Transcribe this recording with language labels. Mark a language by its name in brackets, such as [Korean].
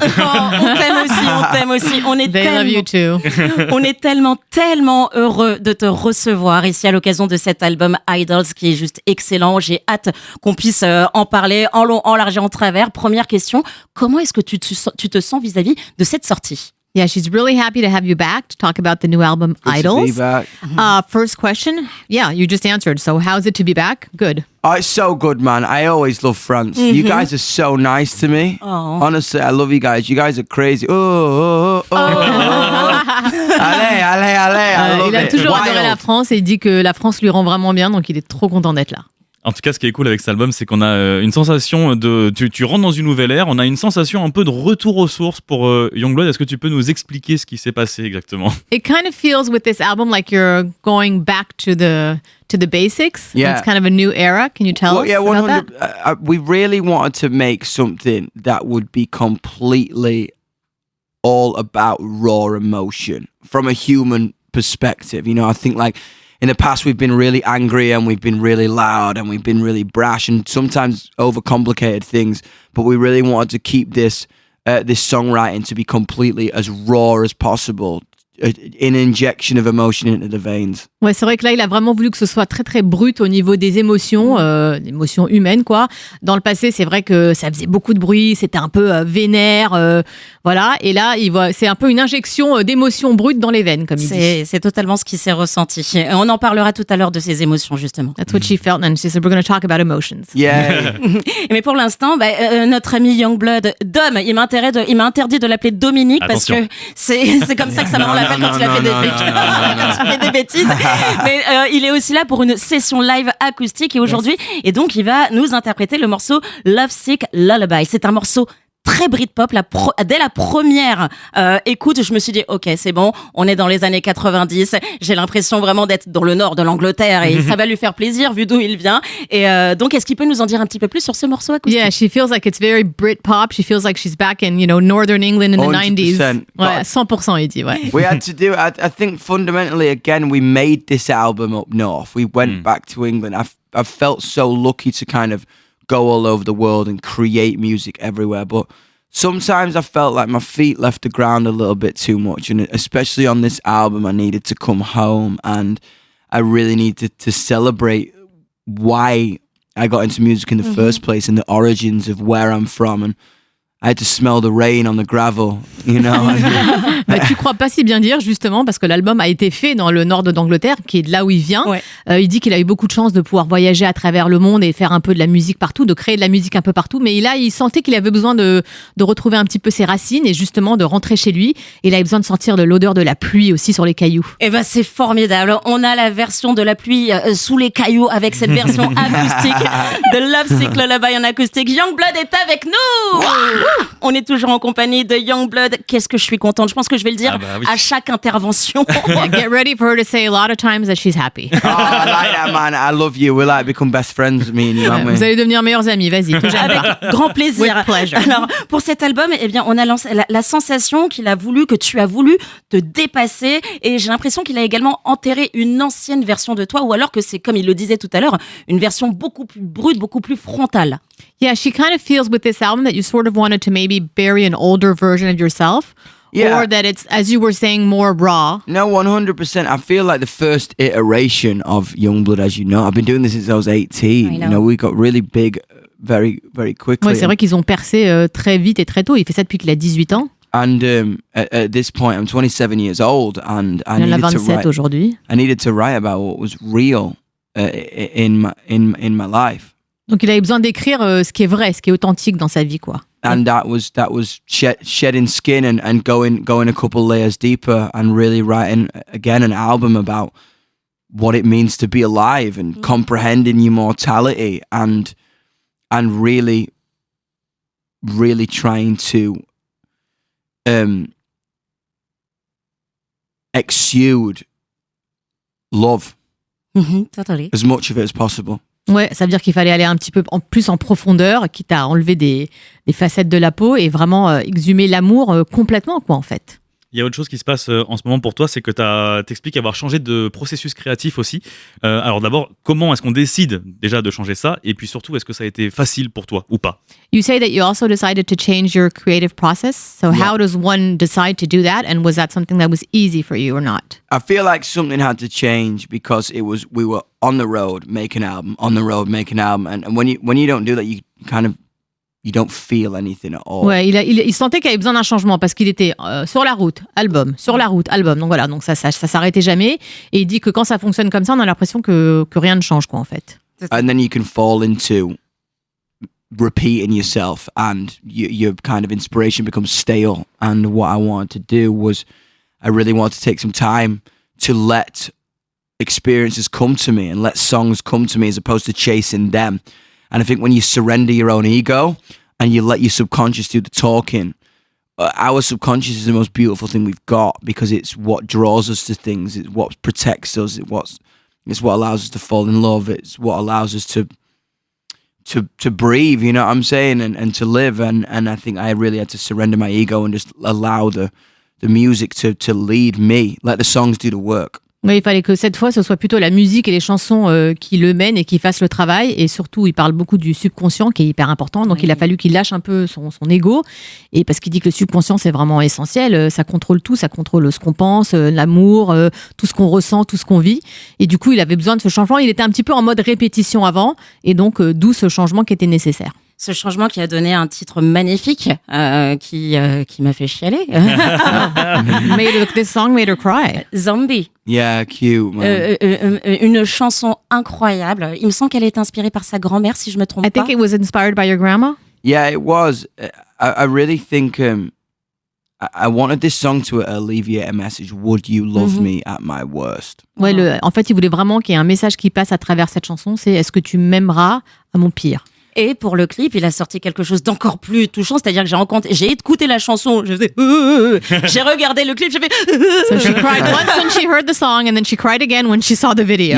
[French] Oh, on t'aime aussi. On est [English] They love you too. [French] On est tellement heureux de te recevoir ici à l'occasion de cet album Idols qui est juste excellent. J'ai hâte qu'on puisse en parler en long, en large et en travers. Première question, comment est-ce que tu te sens vis-à-vis de cette sortie? [English] Yeah, she's really happy to have you back to talk about the new album Good Idols. to be back. First question. Yeah, you just answered. So how's it to be back? Good. Oh, it's so good, man. I always love France. You guys are so nice to me. Oh. Honestly, I love you guys. You guys are crazy. Allez. I love [French] Il a [English] it. [French] toujours adoré [English] Wild. [French] la France et il dit que la France lui rend vraiment bien, donc il est trop content d'être là. En tout cas, ce qui est cool avec cet album, c'est qu'on a une sensation de... Tu rentres dans une nouvelle ère, on a une sensation un peu de retour aux sources pour Yungblud. Est-ce que tu peux nous expliquer ce qui s'est passé exactement? [English] It kind of feels with this album like you're going back to the basics. Yeah. It's kind of a new era. Can you tell us about 100. that? We really wanted to make something that would be completely all about raw emotion from a human perspective. You know, I think like in the past we've been really angry and we've been really loud and we've been really brash and sometimes overcomplicated things, but we really wanted to keep this songwriting to be completely as raw as possible. An injection of emotion into the veins. [French] Ouais, c'est vrai que là, il a vraiment voulu que ce soit très très brut au niveau des émotions, émotions humaines quoi. Dans le passé, c'est vrai que ça faisait beaucoup de bruit, c'était un peu vénère, voilà. Et là, c'est un peu une injection d'émotions brutes dans les veines, comme il dit. C'est totalement ce qui s'est ressenti. On en parlera tout à l'heure de ces émotions justement. [English] That's what she felt, and she said we're going to talk about emotions. Yeah. [French] Mais pour l'instant, notre ami Yungblud, Dom, il m'a interdit de l'appeler Dominique. Attention. Parce que c'est comme ça que ça me l'appelle quand il a fait quand il fait des bêtises. Mais il est aussi là pour une session live acoustique et aujourd'hui, et donc il va nous interpréter le morceau Love Sick Lullaby. C'est un morceau très Britpop. Dès la première écoute, je me suis dit ok, c'est bon, on est dans les années 90. J'ai l'impression vraiment d'être dans le nord de l'Angleterre et ça va lui faire plaisir vu d'où il vient. Et donc, est-ce qu'il peut nous en dire un petit peu plus sur ce morceau acoustique? [English] Yeah, she feels like it's very Britpop. She feels like she's back in, northern England in the 90s. 100%. [French] Ouais, 100%, il dit, ouais. [English] We had to do. I think fundamentally, again, we made this album up north. We went back to England. I felt so lucky to kind of go all over the world and create music everywhere, but sometimes I felt like my feet left the ground a little bit too much, and especially on this album, I needed to come home and I really needed to celebrate why I got into music in the first place and the origins of where I'm from, and I had to smell the rain on the gravel, [French] Bah, tu crois pas si bien dire, justement, parce que l'album a été fait dans le nord d'Angleterre, qui est de là où il vient. Ouais. Il dit qu'il a eu beaucoup de chance de pouvoir voyager à travers le monde et faire un peu de la musique partout, de créer de la musique un peu partout. Mais il sentait qu'il avait besoin de retrouver un petit peu ses racines et justement de rentrer chez lui. Et il avait besoin de sentir de l'odeur de la pluie aussi sur les cailloux. Eh ben, c'est formidable. On a la version de la pluie sous les cailloux avec cette version acoustique de Love Sick Lullaby en acoustique. Yungblud est avec nous. On est toujours en compagnie de Yungblud. Qu'est-ce que je suis contente. Je pense que je vais le dire oui. à chaque intervention. [English] Yeah, get ready for her to say a lot of times that she's happy. Oh, I like that, man. I love you. We're like become best friends, me and you, aren't we? [French] Vous allez devenir meilleurs amis, vas-y. te gêne pas. Avec grand plaisir. [English] With pleasure. [French] Alors, pour cet album, eh bien, on a la sensation que tu as voulu te dépasser, et j'ai l'impression qu'il a également enterré une ancienne version de toi, ou alors que c'est, comme il le disait tout à l'heure, une version beaucoup plus brute, beaucoup plus frontale. [English] Yeah, she kind of feels with this album that you sort of wanted to maybe bury an older version of yourself. Yeah. Or that it's, as you were saying, more raw. No, 100%. I feel like the first iteration of Yungblud, as you know, I've been doing this since I was 18. I know. We got really big very, very quickly. [French] Ouais, c'est vrai qu'ils ont percé très vite et très tôt. Il fait ça depuis qu'il a 18 ans. [English] And at this point, I'm 27 years old, and [French] Il en a 27 aujourd'hui. [English] I needed to write about what was real in my life. [French] Donc il avait besoin d'écrire ce qui est vrai, ce qui est authentique dans sa vie, quoi. [English] And that was shedding skin and going a couple layers deeper and really writing again an album about what it means to be alive and comprehending your mortality and really trying to exude love, Totally. as much of it as possible. [French] Ouais, ça veut dire qu'il fallait aller un petit peu plus en profondeur, quitte à enlever des facettes de la peau et vraiment exhumer l'amour complètement, quoi, en fait. Il y a autre chose qui se passe en ce moment pour toi, c'est que t'expliques avoir changé de processus créatif aussi. Alors d'abord, comment est-ce qu'on décide déjà de changer ça? Et puis surtout, est-ce que ça a été facile pour toi ou pas? [English] You say that you also decided to change your creative process. So Yeah. how does one decide to do that? And was that something that was easy for you or not? I feel like something had to change because we were on the road making an album, and when you don't do that, you don't feel anything at all. [French] Ouais, il sentait qu'il avait besoin d'un changement parce qu'il était sur la route, album. Donc voilà, donc ça s'arrêtait jamais. Et il dit que quand ça fonctionne comme ça, on a l'impression que rien ne change, quoi, en fait. [English] And then you can fall into repeating yourself, and your kind of inspiration becomes stale. And what I wanted to do was, I really wanted to take some time to let experiences come to me and let songs come to me as opposed to chasing them. And I think when you surrender your own ego and you let your subconscious do the talking, our subconscious is the most beautiful thing we've got because it's what draws us to things. It's what protects us. It's what allows us to fall in love. It's what allows us to breathe, you know what I'm saying, and to live. And I think I really had to surrender my ego and just allow the music to lead me, let the songs do the work. [French] Oui, il fallait que cette fois, ce soit plutôt la musique et les chansons qui le mènent et qui fassent le travail. Et surtout, il parle beaucoup du subconscient qui est hyper important. Donc, il a fallu qu'il lâche un peu son ego. Et parce qu'il dit que le subconscient, c'est vraiment essentiel. Ça contrôle tout. Ça contrôle ce qu'on pense, l'amour, tout ce qu'on ressent, tout ce qu'on vit. Et du coup, il avait besoin de ce changement. Il était un petit peu en mode répétition avant. Et donc, d'où ce changement qui était nécessaire. Ce changement qui a donné un titre magnifique qui m'a fait chialer. [English] This song made her cry. Zombie. Yeah, cute, man. [French] Une chanson incroyable. Il me semble qu'elle est inspirée par sa grand-mère, si je me trompe [English] I [French] pas. [English] think it was inspired by your grandma. Yeah, it was. I really think I wanted this song to alleviate a message. Would you love me at my worst? [French] Ouais, en fait, il voulait vraiment qu'il y ait un message qui passe à travers cette chanson. C'est est-ce que tu m'aimeras à mon pire? Et pour le clip, il a sorti quelque chose d'encore plus touchant, c'est-à-dire que j'ai écouté la chanson, j'ai regardé le clip, j'ai fait [English] So she cried once when she heard the song and then she cried again when she saw the video.